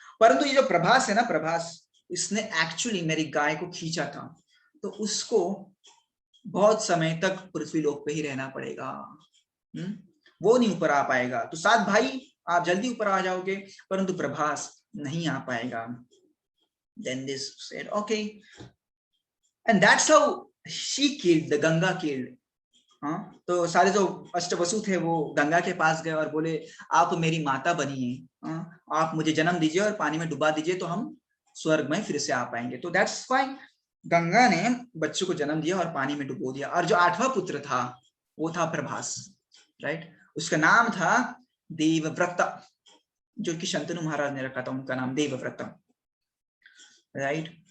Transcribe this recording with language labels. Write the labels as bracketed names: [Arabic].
[Hindi] परंतु ये जो प्रभास है ना, प्रभास, इसने एक्चुअली मेरी गाय को खींचा था, तो उसको बहुत समय तक पृथ्वी लोक पे ही रहना पड़ेगा, वो नहीं ऊपर आ पाएगा। तो 7 भाई आप जल्दी ऊपर आ जाओगे, परंतु प्रभास नहीं आ पाएगा। [English] Then this said okay, and that's how she killed the Ganga killed. [Hindi] हाँ, तो सारे जो अष्टवसु थे वो गंगा के पास गए और बोले आप मेरी माता बनिए, आप मुझे जन्म दीजिए और पानी में डुबा दीजिए, तो हम स्वर्ग में फिर से आ पाएंगे। तो [English] that's fine, [Hindi] गंगा ने बच्चों को जन्म दिया और पानी में डुबो दिया। और जो 8वां पुत्र था वो था प्रभास, राइट, उसका नाम था देवव्रत, जो कि शंतनु महाराज ने रखा था उनका नाम देवव्रत, राइट।